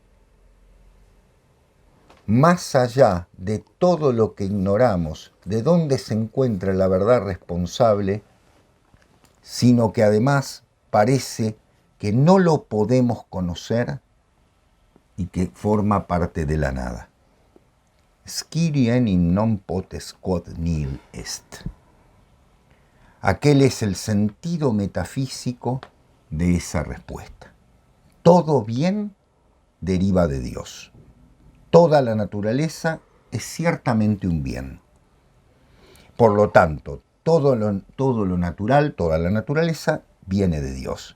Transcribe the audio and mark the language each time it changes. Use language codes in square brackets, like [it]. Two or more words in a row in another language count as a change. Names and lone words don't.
[es] Más allá de todo lo que ignoramos, de dónde se encuentra la verdad responsable, sino que además parece que no lo podemos conocer y que forma parte de la nada. [la] Sciri enim non potes quod nihil est. [es] Aquel es el sentido metafísico de esa respuesta. Todo bien deriva de Dios. Toda la naturaleza es ciertamente un bien. Por lo tanto, todo lo natural, toda la naturaleza viene de Dios.